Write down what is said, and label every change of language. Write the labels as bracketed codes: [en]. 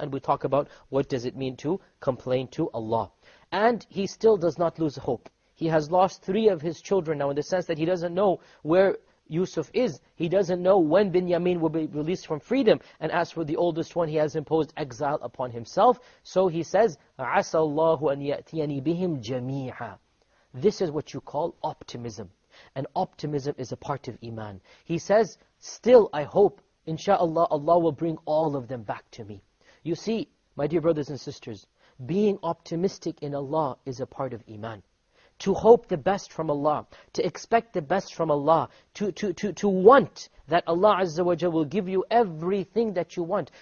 [en] And we talk about what does it mean to complain to Allah. And he still does not lose hope. He has lost three of his children now in the sense that he doesn't know where Yusuf is. He doesn't know when Binyamin will be released from freedom. And as for the oldest one, he has imposed exile upon himself. So he says, [ar] عَسَى اللَّهُ أَنْ يَأْتِيَنِي بِهِمْ جَمِيعًا. [en] This is what you call optimism. And optimism is a part of Iman. He says, still I hope, inshaAllah, Allah will bring all of them back to me. You see, my dear brothers and sisters, being optimistic in Allah is a part of Iman. To hope the best from Allah, to expect the best from Allah, to want that Allah Azza wa Jalla will give you everything that you want.